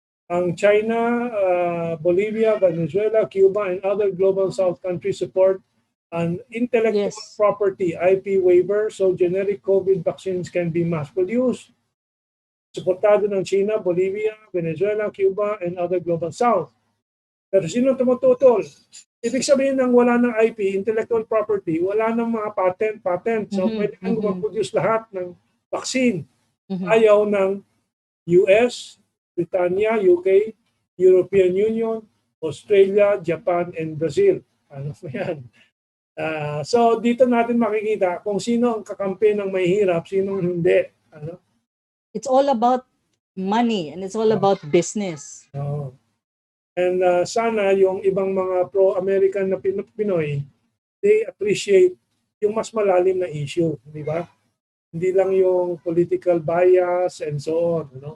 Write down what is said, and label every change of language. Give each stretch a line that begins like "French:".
English: Ang China, Bolivia, Venezuela, Cuba, and other global South countries support an intellectual property IP waiver so generic COVID vaccines can be mass-produced.
Filipino: Suportado ng China, Bolivia, Venezuela, Cuba, and other global South. Pero sino tumututol? Ibig sabihin ng wala ng IP, intellectual property, wala ng mga patent. So pwede kang mag-produce lahat ng vaccine. Ayaw ng US, Britannia, UK, European Union, Australia, Japan, and Brazil. Ano yan? So dito natin makikita kung sino ang kakampi ng mahihirap, sino hindi.
English: It's all about money and it's all about business.
Filipino: And sana yung ibang mga pro-American na Pinoy,
English: they appreciate
Filipino: yung mas malalim na issue, di ba? Hindi lang yung
English: political bias and so on,